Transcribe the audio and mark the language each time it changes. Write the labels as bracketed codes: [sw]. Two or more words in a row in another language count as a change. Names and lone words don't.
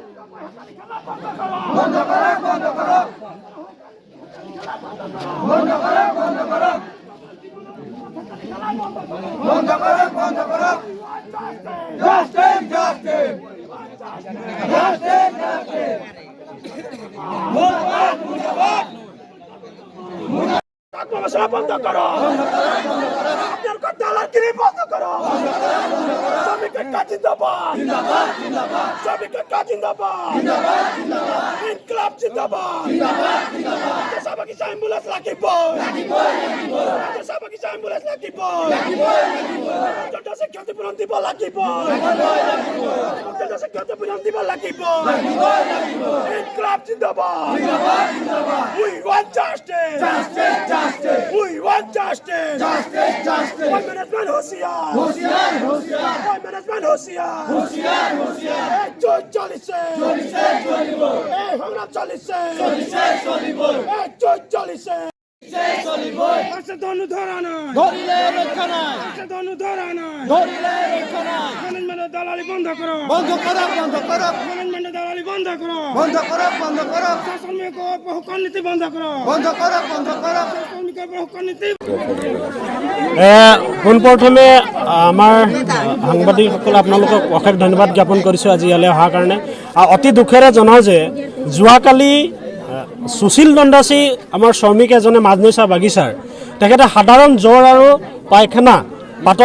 [bn] বন্ধ করো বন্ধ করো বন্ধ করো বন্ধ করো বন্ধ করো বন্ধ করো [en] justice justice justice justice [bn] মুর্দাবাদ মুর্দাবাদ মশলা বন্ধ করো আপনার দালালগিরি বন্ধ করো শ্রমিকের কাজ জিন্দাবাদ জিন্দাবাদ জিন্দাবাদ শ্রমিকের কাজ জিন্দাবাদ জিন্দাবাদ জিন্দাবাদ ইনকলাব জিন্দাবাদ জিন্দাবাদ জিন্দাবাদ সবাইকে অ্যাম্বুলেন্স লাগিব লাগিব লাগিব সবাইকে অ্যাম্বুলেন্স লাগিব লাগিব লাগিব জনতাকে ক্ষতিপূরণ দিব লাগিব লাগিব জনতাকে ক্ষতিপূরণ দিব লাগিব লাগিব লাগিব ইনকলাব জিন্দাবাদ জিন্দাবাদ জিন্দাবাদ [en] we want justice justice justice we want justice justice justice one management [hi] होशियार होशियार होशियार [en] one management [hi] होशियार होशियार होशियार [bn] ए চলিছে চলিছে চলিব এ আমরা চলিছে চলিছে চলিব এ চলিছে চলিব আছে ধনু ধরানা ধরিলে রক্ষা নাই আছে ধনু ধরানা ধরিলে রক্ষা নাই ম্যানেজমেন্ট দালালি বন্ধ করো বন্ধ করো বন্ধ করো ম্যানেজমেন্ট দালালি বন্ধ করো বন্ধ করো বন্ধ করো শ্রমিকের বহুকর নীতি বন্ধ করো বন্ধ করো বন্ধ করো শ্রমিকের বহুকর নীতি [as] পোনপ্ৰথমে আমাৰ সাংবাদিকসকল আপোনালোকক অশেষ ধন্যবাদ জ্ঞাপন কৰিছোঁ আজি ইয়ালৈ অহাৰ কাৰণে অতি দুখেৰে জনাওঁ যে যোৱাকালি সুশীল দণ্ডাচী আমাৰ শ্ৰমিক এজনে মাজনৈচা বাগিচাৰ তেখেতে সাধাৰণ জ্বৰ আৰু পায়খানা পাতল